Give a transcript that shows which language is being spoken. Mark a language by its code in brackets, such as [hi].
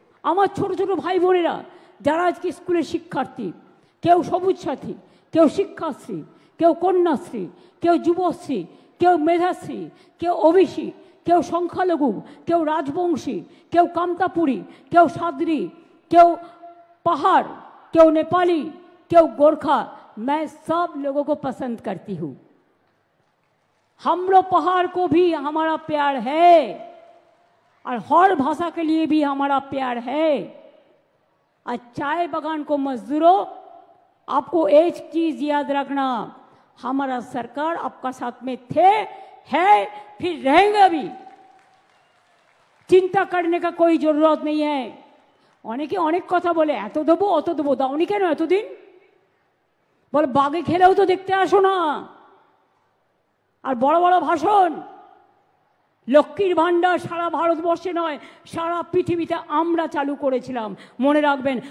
[bn] আমার ছোট ছোট ভাই বোনেরা যারা আজকে স্কুলের শিক্ষার্থী, কেউ সবুজ সাথী, কেউ শিক্ষাশ্রী, কেউ কন্যাশ্রী, কেউ যুবশ্রী, কেউ মেধাশ্রী, কেউ ওবিসি, কেউ সংখ্যালঘু, কেউ রাজবংশী, কেউ কামতাপুরী, কেউ সাদরি, কেউ [hi] पहाड़, क्यों नेपाली, क्यों गोरखा, मैं सब लोगों को पसंद करती हूँ। हम लोग पहाड़ को भी हमारा प्यार है और हर भाषा के लिए भी हमारा प्यार है। और चाय बागान को मजदूरों, आपको एक चीज याद रखना, हमारा सरकार आपका साथ में थे, है, फिर रहेंगे भी। चिंता करने का कोई जरूरत नहीं है। [bn] অনেকে অনেক কথা বলে, এত দেবো অত দেবো, দাওনি কেন এতদিন? বলে বাগে খেলেও তো দেখতে আসো না। আর বড় বড় ভাষণ, লক্ষ্মীর ভাণ্ডার সারা ভারতবর্ষে নয় সারা পৃথিবীতে আমরা চালু করেছিলাম, মনে রাখবেন।